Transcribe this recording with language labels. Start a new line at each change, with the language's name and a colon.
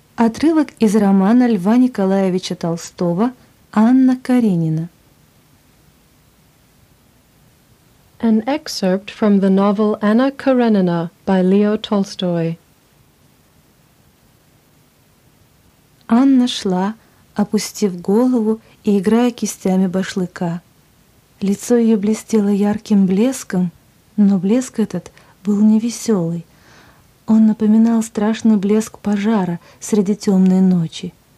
Russian: Отрывок из романа Льва Николаевича Толстого «Анна Каренина».
English: An excerpt from the novel Anna Karenina by Leo Tolstoy.
Russian: Анна шла, опустив голову и играя кистями башлыка. Лицо ее блестело ярким блеском, но блеск этот был невеселый. Он напоминал страшный блеск пожара среди темной ночи.